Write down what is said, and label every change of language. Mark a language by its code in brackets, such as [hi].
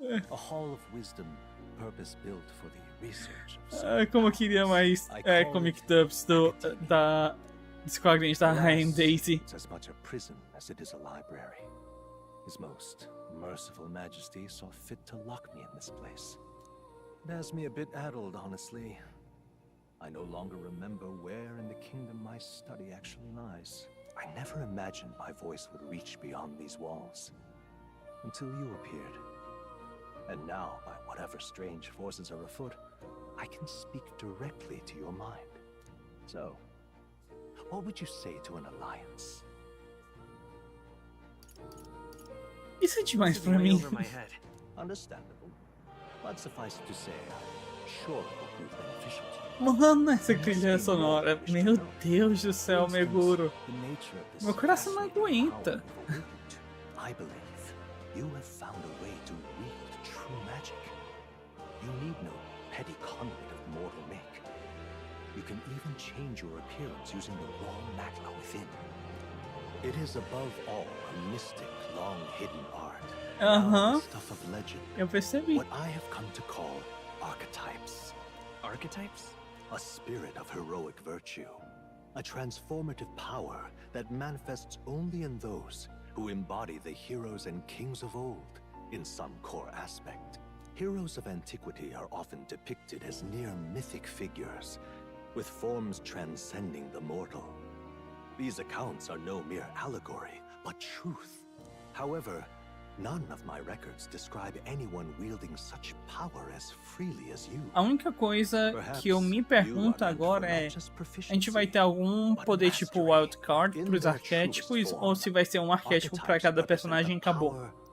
[en] A hall of wisdom, purpose built for the research of [pt] como eu queria mais comic dubs dos quadrinhos da Rain Daisy. [en] It's as much a prison as it is a library. His most merciful majesty saw fit to lock me in this place. It has me a bit addled, honestly. I no longer remember where in the kingdom my study actually lies. I never imagined my voice would reach beyond these walls. Until you appeared. And now, by whatever strange forces are afoot, I can speak directly to your mind. So, what would you say to an alliance? [pt] Isso é demais pra mim. [en] Understandable. But suffice to say, I'm sure it will prove beneficial to you. [pt] Mano, essa trilha sonora. Meu Deus do céu, Meguro. Meu coração não aguenta. [en] I believe you have found a way to wield true magic. You need no petty conduit of mortal make. You can even change your appearance using the raw magla within. It is above all a mystic, long-hidden art. Stuff of legend. [pt] Eu percebi. [en] What I have come to call archetypes. Archetypes? a spirit of heroic virtue, a transformative power that manifests only in those who embody the heroes and kings of old in some core aspect. Heroes of antiquity are often depicted as near mythic figures, with forms transcending the mortal. These accounts are no mere allegory, but truth. However, none of my records describe anyone wielding such power as freely as you. [pt] A única coisa que eu me pergunto agora é: a gente vai ter algum poder tipo wildcard para os arquétipos, ou se vai ser um arquétipo para cada personagem e acabou?